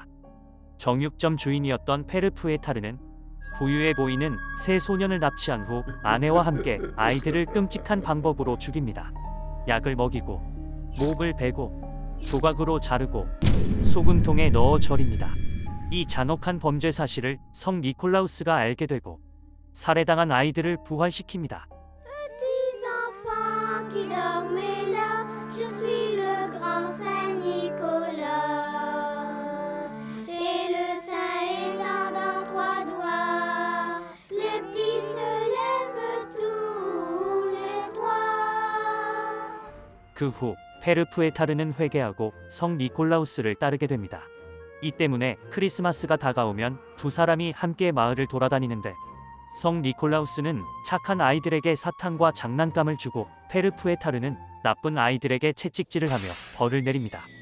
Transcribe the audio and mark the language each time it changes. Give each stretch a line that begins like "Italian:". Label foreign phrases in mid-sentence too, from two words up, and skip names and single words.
Korean: 정육점 주인이었던 페르 푸에타르는 부유해 보이는 세 소년을 납치한 후 아내와 함께 아이들을 끔찍한 방법으로 죽입니다. 약을 먹이고, 목을 베고, 조각으로 자르고, 소금통에 넣어 절입니다. 이 잔혹한 범죄 사실을 성 니콜라우스가 알게 되고 살해당한 아이들을 부활시킵니다.
French: Petits enfants qui dormez là, je suis le grand Saint Nicolas. Et le saint étendant trois doigts, les petits se lèvent tous les trois.
Korean: 그 후 페르 푸에타르는 회개하고 성 니콜라우스를 따르게 됩니다. 이 때문에 크리스마스가 다가오면 두 사람이 함께 마을을 돌아다니는데, 성 니콜라우스는 착한 아이들에게 사탕과 장난감을 주고 페르 푸에타르는 나쁜 아이들에게 채찍질을 하며 벌을 내립니다.